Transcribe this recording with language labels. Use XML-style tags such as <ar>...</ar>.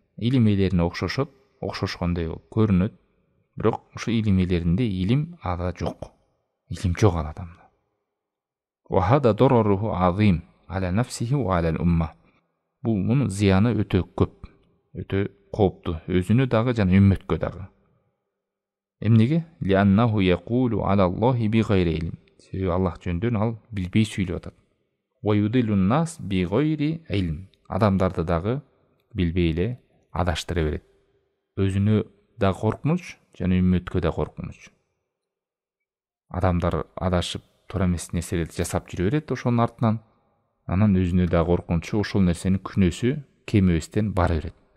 <ky>Илим ээлерине окшошот, окшошкондой көрүнөт, бирок ушу илим ээлеринде илим ада жок. Илим жок ал адамда.</ky> <ar>Ва хада дараруху азим аля нафсихи ва аля ал-умма.</ar> <ky>Бул мунун зыяны өтө көп, өтө кооптуу, өзүнө дагы жана үммөткө дагы. Эмнеге?</ky> <ar>Лианнаху якулу аля Аллахи би гайри илм.</ar> <ky>Себеби Аллах жөнүндө ал билбей сүйлөп атат.</ky> <ar>Ва юдилун нас би гайри илм.</ar> <ky>Адамдарды дагы билбей эле адаштыра берет. Өзүнө да коркунуч, жана үммөткө да коркунуч. Адамдар адашып туура эмес нерселерди жасап жүрө берет ошонун артынан. Анан өзүнө да коркунучу, ошол нерсенин күнөөсү кемебестен бара берет.</ky>